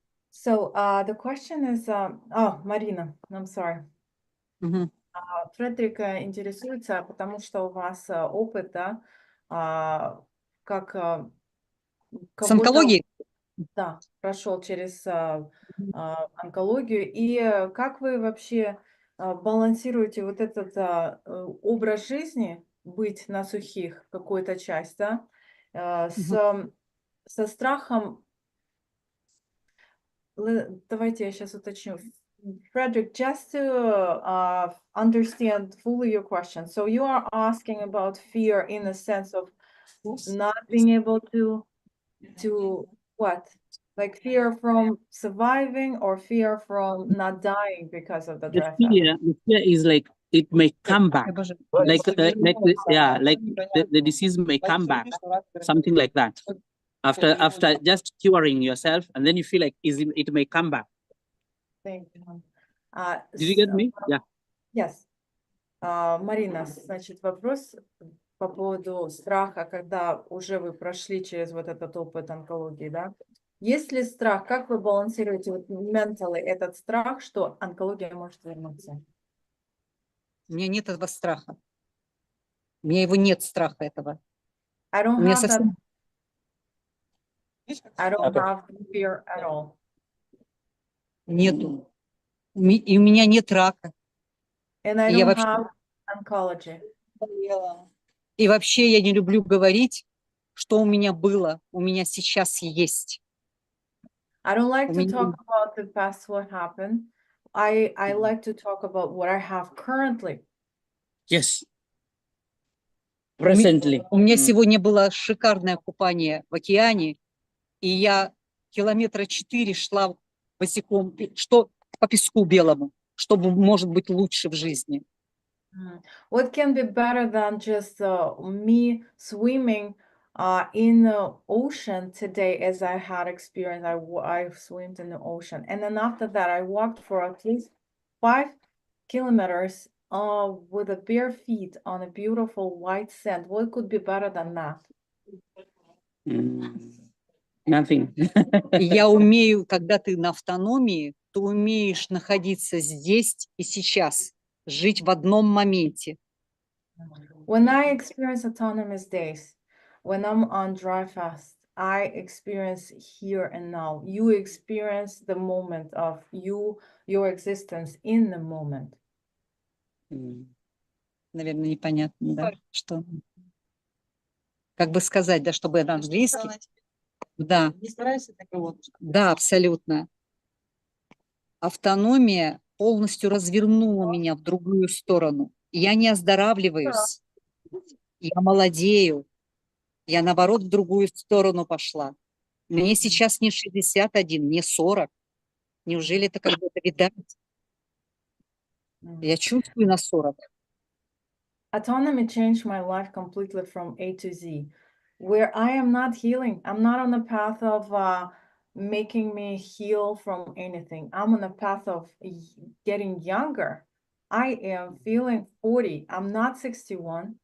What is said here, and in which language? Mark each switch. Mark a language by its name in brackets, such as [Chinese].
[English] So the question is, Марина, I'm sorry. [Russian] Фредерик интересуется, потому что у вас опыт, да, как С онкологией? Да, прошел через онкологию. И как вы вообще балансируете вот этот образ жизни, быть на сухих, какую-то часть, да, со страхом. Давайте я сейчас уточню. [English] Frederick, just to understand fully your question. So you are asking about fear in the sense of not being able to what? Like fear from surviving or fear from not dying because of the dry fast? The fear is like it may come back, like the disease may come back, something like that. After just curing yourself, and then you feel like it may come back. Thank you. Did you get me? Yeah. Yes. [Russian] Марина, значит, вопрос по поводу страха, когда уже вы прошли через вот этот опыт онкологии, да? Есть ли страх, как вы балансируете вот mentally этот страх, что онкология может вернуться? У меня нет этого страха. У меня его нет, страха этого. [English] I don't [Russian] У меня [English] have [Russian] совсем... [English] I don't have fear at all. [Russian] Нету. И у меня нет рака. [English] And I [Russian] И я [English] don't [Russian] вообще... [English] have oncology. [Russian] И вообще я не люблю говорить, что у меня было, у меня сейчас есть. [English] I don't like to talk about the past, what happened. I like to talk about what I have currently. Yes. Presently. [Russian] У меня сегодня было шикарное купание в океане, и я 4 километра шла босиком, что по песку белому, чтобы, может быть, лучше в жизни. [English] What can be better than just me swimming in the ocean today, as I had experience? I swam in the ocean, and then after that, I walked for at least 5 kilometers with the bare feet on a beautiful white sand. What could be better than that? Nothing. [Russian] Я умею, когда ты на автономии, ты умеешь находиться здесь и сейчас, жить в одном моменте. [English] When I experience autonomous days, when I'm on dry fast, I experience here and now. You experience the moment of your existence in the moment. [Russian] Наверное, непонятно, да, что... Как бы сказать, да, чтобы это английский. Да, Не старайся такого. да, абсолютно. Автономия полностью развернула меня в другую сторону. Я не оздоравливаюсь, я молодею, я, наоборот, в другую сторону пошла. Мне сейчас не 61, мне 40. Неужели это когда-то видать? Я чувствую на 40. [English] Autonomy changed my life completely from A to Z, where I am not healing. I'm not on the path of making me heal from anything. I'm on the path of getting younger. I am feeling 40. I'm not 61.